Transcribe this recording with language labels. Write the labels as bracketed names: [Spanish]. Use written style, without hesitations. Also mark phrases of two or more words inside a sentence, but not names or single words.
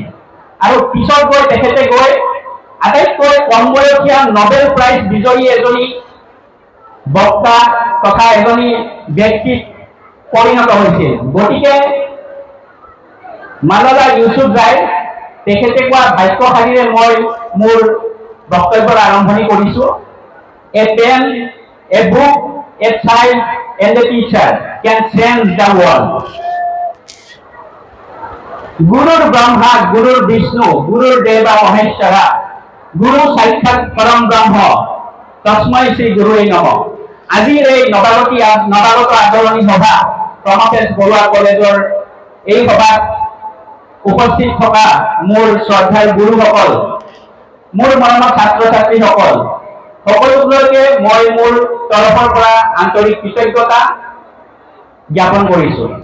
[Assamese] আৰু পিছত গৈ তেখেতে গৈ আটাইতকৈ কম বয়সীয়া [English] Nobel prize [Assamese] বিজয়ী এজনী বক্তা তথা এজনী ব্যক্তিত পৰিণত হৈছিল। গতিকে মালালা ইউসুফজাই তেখেতে কোৱা বাক্যশালীৰে মই মোৰ বক্তব্যৰ আৰম্ভণি কৰিছো। [English] a pen, a book, a child and a teacher can change the world. [Sanskrit] गुरुर ब्रह्मा, गुरुर विष्णु, गुरुर देव महेश्वर, गुरु साक्षात परम ब्रह्म, तस्मै श्री गुरवे नमः. [Assamese] আজিৰ এই নবাগত আদৰণি সভা প্ৰমথেশ বৰুৱা কলেজৰ এই সভাত উপস্থিত থকা মোৰ শ্ৰদ্ধাৰ গুৰুসকল, মোৰ মৰমৰ ছাত্ৰ ছাত্ৰীসকল, সকলোকে মই মোৰ তৰফৰ পৰা আন্তৰিক কৃতজ্ঞতা জ্ঞাপন কৰিছো।